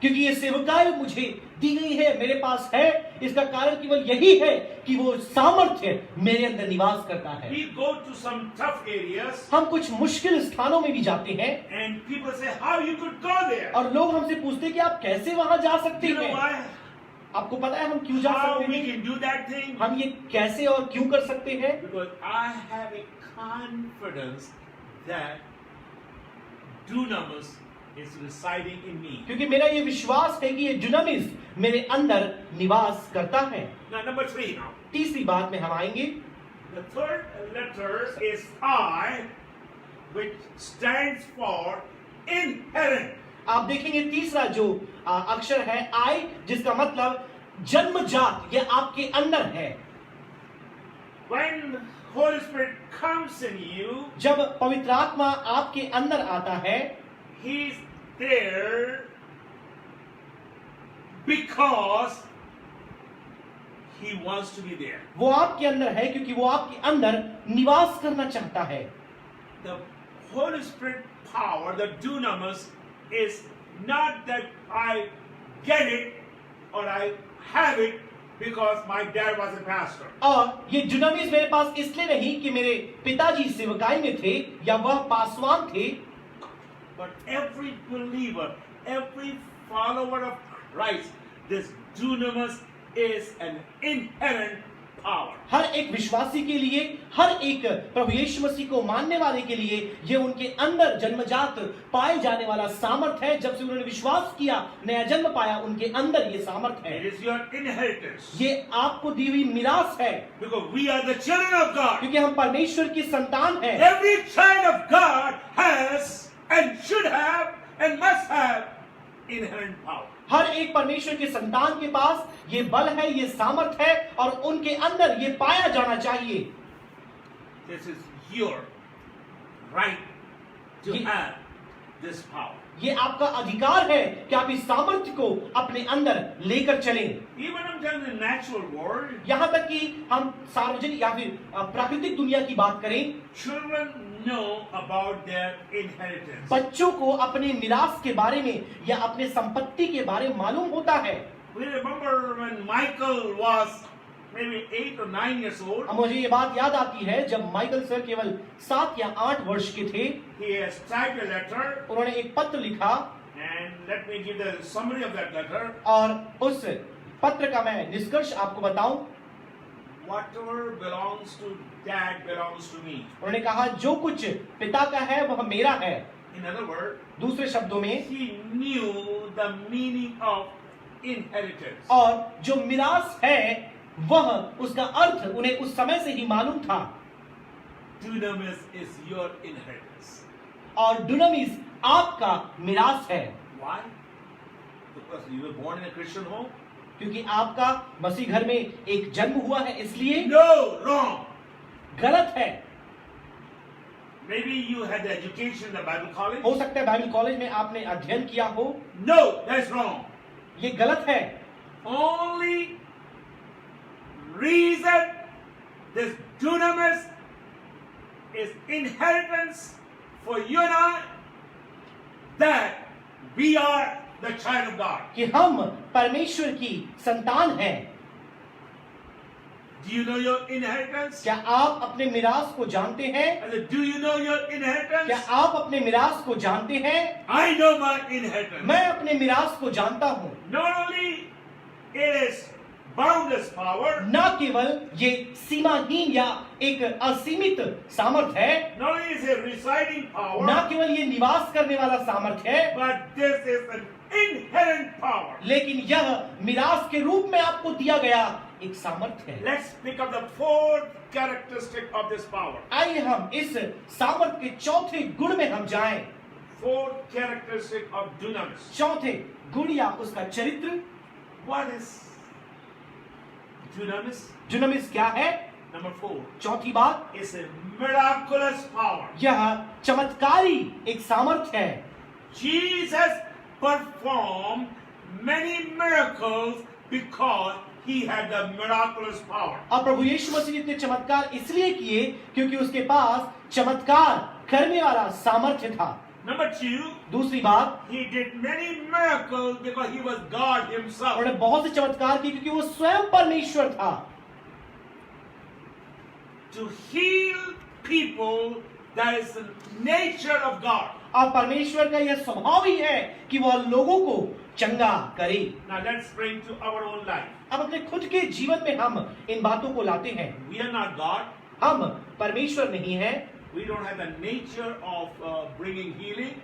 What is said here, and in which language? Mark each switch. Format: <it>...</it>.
<hi>क्योंकि ये सेवकाई मुझे दी गई है, मेरे पास है, इसका कारण केवल यही है कि वो सामर्थ्य मेरे अंदर निवास करता है।</hi> <en>We go to some tough areas</en> <hi>हम कुछ मुश्किल स्थानों में भी जाते हैं</hi> <en>and people say, how you could go there?</en> <hi>और लोग हमसे पूछते हैं कि आप कैसे वहां जा सकते</hi> <en>You know</en> <hi>हैं?</hi> <en>why?</en> <hi>आपको पता है हम क्यों जा</hi> <en>How</en> <hi>सकते</hi> <en>we</en> <hi>हैं?</hi> <en>can do that thing?</en> <hi>हम ये कैसे और क्यों कर सकते हैं?</hi> <en>Because I have a confidence that dunamis is residing in me.</en> <hi>क्योंकि मेरा ये विश्वास है कि ये दुनामिस मेरे अंदर निवास करता है।</hi> <en>Now, number 3 now.</en> <hi>तीसरी बात में हम आएंगे।</hi> <en>The third letter is I, which stands for inherent.</en> <hi>आप देखेंगे तीसरा जो अक्षर है आई, जिसका मतलब जन्मजात, ये आपके अंदर है।</hi> <en>When Holy Spirit comes in you,</en> <hi>जब पवित्र आत्मा आपके अंदर आता है,</hi> <en>He's there because He wants to be there.</en> <hi>वो आपके अंदर है क्योंकि वो आपके अंदर निवास करना चाहता है।</hi> <en>The Holy Spirit power, the dunamis, is not that I get it or I have it because my dad was a pastor.</en> <hi>और ये दुनामिस मेरे पास इसलिए नहीं कि मेरे पिताजी सेवकाई में थे या वह पासवान थे,</hi> <en>But every believer, every follower of Christ, this dunamis is an inherent power.</en> <hi>हर एक विश्वासी के लिए, हर एक प्रभु यीशु मसीह को मानने वाले के लिए ये उनके अंदर जन्मजात पाए जाने वाला सामर्थ है। जब से उन्होंने विश्वास किया, नया जन्म पाया, उनके अंदर ये सामर्थ है।</hi> <en>It is your inheritance.</en> <hi>ये आपको दी हुई मिरास है,</hi> <en>Because we are the children of God.</en> <hi>क्योंकि हम परमेश्वर की संतान हैं।</hi> <en>Every child of God has and should have and must have inherent power.</en> <hi>हर एक परमेश्वर के संतान के पास ये बल है, ये सामर्थ है और उनके अंदर ये पाया जाना चाहिए।</hi> <en>This is your right to</en> <hi>Ye-</hi> <en>have this power.</en> <hi>ये आपका अधिकार है कि आप इस सामर्थ्य को अपने अंदर लेकर चलें।</hi> <en>Even I'm telling the natural world,</en> <hi>यहाँ तक कि हम सार्वजनिक या फिर प्राकृतिक दुनिया की बात करें,</hi> <en>children know about their inheritance.</en> <hi>बच्चों को अपने मिरास के बारे में या अपने संपत्ति के बारे में मालूम होता है।</hi> <en>We remember when Michael was maybe 8 or 9 years old,</en> <hi>अब मुझे ये बात याद आती है जब माइकल सर केवल 7 या 8 वर्ष के थे,</hi> <en>he has typed a letter,</en> <hi>उन्होंने एक पत्र लिखा</hi> <en>and let me give the summary of that letter.</en> <hi>और उस पत्र का मैं निष्कर्ष आपको बताऊं।</hi> <en>Whatever belongs to dad belongs to me.</en> <hi>उन्होंने कहा जो कुछ पिता का है वह मेरा है।</hi> <en>In other words,</en> <hi>दूसरे शब्दों में,</hi> <en>he knew the meaning of inheritance.</en> <hi>और जो मिरास है वह उसका अर्थ उन्हें उस समय से ही मालूम था।</hi> <en>Dunamis is your inheritance.</en> <hi>और दुनामिस आपका मिरास है।</hi> <en>Why? Because you were born in a Christian home?</en> <hi>क्योंकि आपका मसीह घर में एक जन्म हुआ है, इसलिए</hi> <en>No, wrong.</en> <hi>गलत है।</hi> <en>Maybe you had the education in the Bible college?</en> <hi>हो सकता है बाइबल कॉलेज में आपने अध्ययन किया हो,</hi> <en>No, that's wrong.</en> <hi>ये गलत है।</hi> <en>Only reason this dunamis is inheritance for you and I, that we are the child of God.</en> <hi>कि हम परमेश्वर की संतान हैं।</hi> <en>Do you know your inheritance?</en> <hi>क्या आप अपने मिरास को जानते हैं?</hi> <en>And do you know your</en> <hi>क्या</hi> <en>inheritance?</en> <hi>आप अपने मिरास को जानते हैं?</hi> <en>I know my inheritance.</en> <hi>मैं अपने मिरास को जानता हूँ।</hi> <en>Not only it is boundless power,</en> <hi>न केवल ये सीमाहीन या एक असीमित सामर्थ है,</hi> <en>not only is it residing power,</en> <hi>न केवल ये निवास करने वाला सामर्थ है,</hi> <en>but this is an inherent power.</en> <hi>लेकिन यह मिरास के रूप में आपको दिया गया एक सामर्थ है।</hi> <en>Let's pick up the fourth characteristic of this power.</en> <hi>आइए हम इस सामर्थ के चौथे गुण में हम जाएं।</hi> <en>fourth characteristic of dunamis.</en> <hi>चौथे गुण या उसका चरित्र।</hi> <en>What is dunamis?</en> <hi>दुनामिस क्या है?</hi> <en>Number 4.</en> <hi>चौथी बात,</hi> <en>It's a miraculous power.</en> <hi>यह चमत्कारी एक सामर्थ्य है।</hi> <en>Jesus performed many miracles because he had the miraculous power.</en> <hi>और प्रभु यीशु मसीह ने इतने चमत्कार इसलिए किए क्योंकि उसके पास चमत्कार करने वाला सामर्थ्य था।</hi> <en>Number 2,</en> <hi>दूसरी बात,</hi> <en>he did many miracles because he was God himself.</en> <hi>उन्होंने बहुत से चमत्कार किए क्योंकि वो स्वयं परमेश्वर था।</hi> <en>To heal people, that is the nature of God.</en> <hi>और परमेश्वर का यह स्वभाव ही है कि वह लोगों को चंगा करे।</hi> <en>Now let's bring to our own life.</en> <hi>अब अपने खुद के जीवन में हम इन बातों को लाते हैं।</hi> <en>We are not God.</en> <hi>हम परमेश्वर नहीं हैं</hi> <en>We don't have the nature of bringing healing,</en>